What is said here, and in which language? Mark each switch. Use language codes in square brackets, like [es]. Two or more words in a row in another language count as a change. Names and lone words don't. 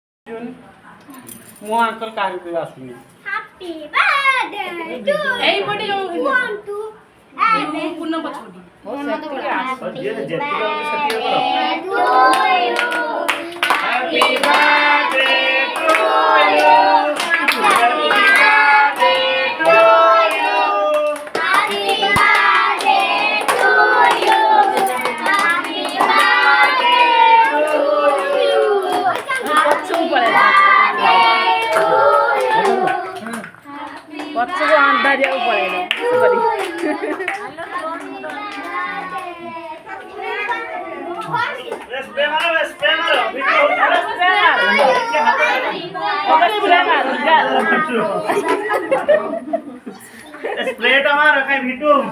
[or] ମୋ ଆଙ୍କର କାହାକୁ ଆସୁନି। [en] Happy birthday to [or] ଏଇ ପଟେ ଯୋଉ [en] want to [or] ମୁଁ ପୂର୍ଣ୍ଣ ପଛପଟେ [en] Happy [or] ଯେତିକି [en] birthday [or] ସେତିକି କର। [en] to you. Happy birthday to you. Happy birthday to you. Happy birthday to you. Happy birthday to you. [or] ପଛକୁ ପଳେଇଲା ପଛକୁ ଅନ୍ଧାରିଆକୁ ପଳେଇଲା ସରି ସ୍ପ୍ରେ ମାର ଭିଡିଓ ସ୍ପ୍ରେ ଟା ମାର କାଇଁ ଭିଡିଓ